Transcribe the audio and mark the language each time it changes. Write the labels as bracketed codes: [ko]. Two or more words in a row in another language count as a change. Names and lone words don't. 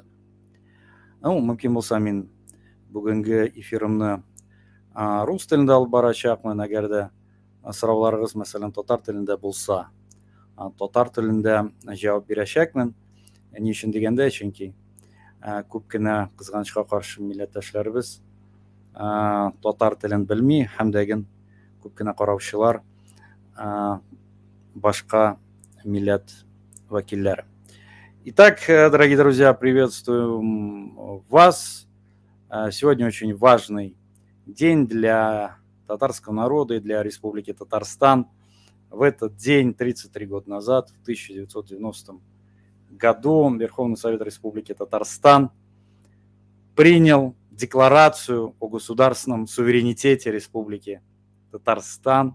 [tt] Мөмкин булса мин бүгенге эфирымны рус телендә алып барачакмын, әгәр дә сорауларыгыз мәсәлән татар телендә булса, татар телендә җавап бирәчәкмен. Ни өчен дигәндә, чөнки күп кенә кызганычка каршы милләттәшләребез татар телен белми, һәм дә күп кенә караучылар башка милләт вәкилләре. [ru] Итак, дорогие друзья, приветствую вас. Сегодня очень важный день для татарского народа и для Республики Татарстан. В этот день, 33 года назад, в 1990 году, Верховный Совет Республики Татарстан принял декларацию о государственном суверенитете Республики Татарстан.